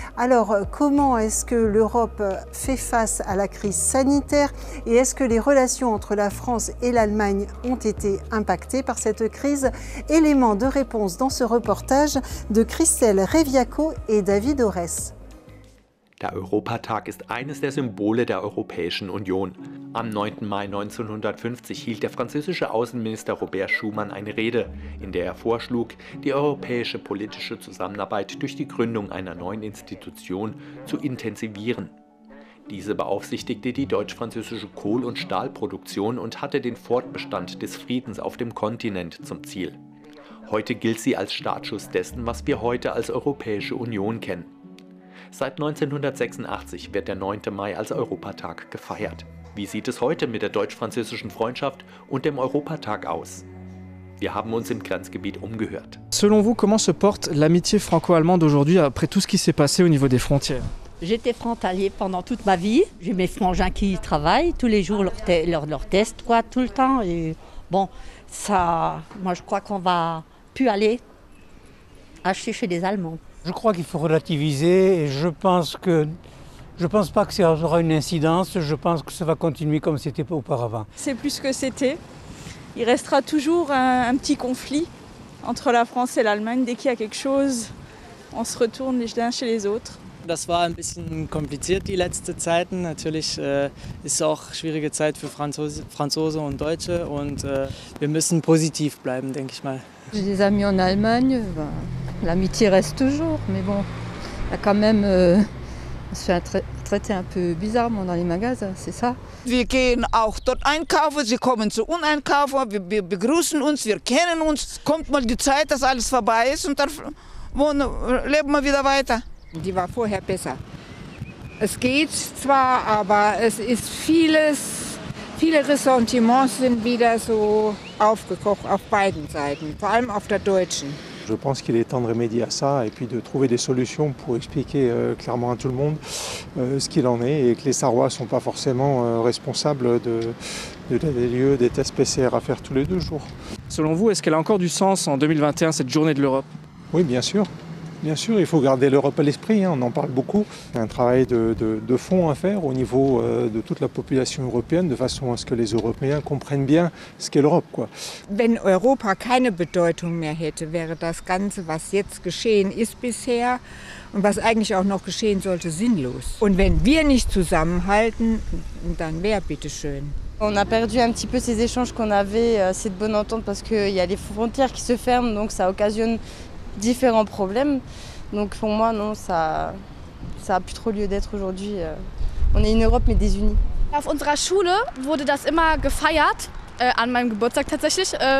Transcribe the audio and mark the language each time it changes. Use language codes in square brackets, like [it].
[fr] Alors, comment est-ce que l'Europe fait face à la crise sanitaire et est-ce que les relations entre la France et l'Allemagne ont été impactées par cette crise? Éléments de réponse dans ce reportage de Christelle Reviaco et David Ores. [de] Der Europatag ist eines der Symbole der Europäischen Union. Am 9. Mai 1950 hielt der französische Außenminister Robert Schuman eine Rede, in der er vorschlug, die europäische politische Zusammenarbeit durch die Gründung einer neuen Institution zu intensivieren. Diese beaufsichtigte die deutsch-französische Kohl- und Stahlproduktion und hatte den Fortbestand des Friedens auf dem Kontinent zum Ziel. Heute gilt sie als Startschuss dessen, was wir heute als Europäische Union kennen. Seit 1986 wird der 9. Mai als Europatag gefeiert. Wie sieht es heute mit der deutsch-französischen Freundschaft und dem Europatag aus? Wir haben uns im Grenzgebiet umgehört. [fr] Selon vous, comment se porte l'amitié franco-allemande aujourd'hui après tout ce qui s'est passé au niveau des frontières? J'étais frontalier pendant toute ma vie. J'ai mes frangins qui travaillent tous les jours leurs tests, quoi, tout le temps. Et bon, ça, moi je crois qu'on va plus aller acheter chez les Allemands. Je crois qu'il faut relativiser et je pense pas que ça aura une incidence, je pense que ça va continuer comme c'était auparavant. C'est plus que c'était. Il restera toujours un petit conflit entre la France et l'Allemagne. Dès qu'il y a quelque chose, on se retourne les uns chez les autres. [de] Das war ein bisschen kompliziert die letzten Zeiten. Natürlich ist es auch eine schwierige Zeit für Franzosen und Deutsche und wir müssen positiv bleiben, denke ich mal. [fr] J'ai des amis en Allemagne, l'amitié reste toujours, mais bon, il y a quand même, on se fait traiter un peu bizarrement dans les magasins, c'est ça. [de] Wir gehen auch dort einkaufen, sie kommen zu uns einkaufen, wir begrüßen uns, wir kennen uns. Kommt mal die Zeit, dass alles vorbei ist und dann leben wir wieder weiter. Die war vorher besser. Es geht zwar, aber es ist viele Ressentiments sind wieder so aufgekocht auf beiden Seiten, vor allem auf der deutschen. [fr] Je pense qu'il est temps de remédier à ça et puis de trouver des solutions pour expliquer clairement à tout le monde ce qu'il en est et que les Sarrois ne sont pas forcément responsables des lieux des tests PCR à faire tous les 2 jours. Selon vous, est-ce qu'elle a encore du sens en 2021, cette journée de l'Europe? Oui, bien sûr. Bien sûr, il faut garder l'Europe à l'esprit, on en parle beaucoup. Il y a un travail de fond à faire au niveau de toute la population européenne, de façon à ce que les Européens comprennent bien ce qu'est l'Europe, quoi. [de] Wenn Europa keine Bedeutung mehr hätte, wäre das Ganze, was jetzt geschehen ist bisher und was eigentlich auch noch geschehen sollte, sinnlos. Und wenn wir nicht zusammenhalten, dann wer bitteschön. [fr] On a perdu un petit peu ces échanges qu'on avait, cette bonne entente, parce qu'il y a les frontières qui se ferment, donc ça occasionne différents problèmes. Donc pour moi, non, ça a plus trop lieu d'être aujourd'hui. On est une Europe, mais désunie. [de] Auf unserer Schule wurde das immer gefeiert, an meinem Geburtstag tatsächlich.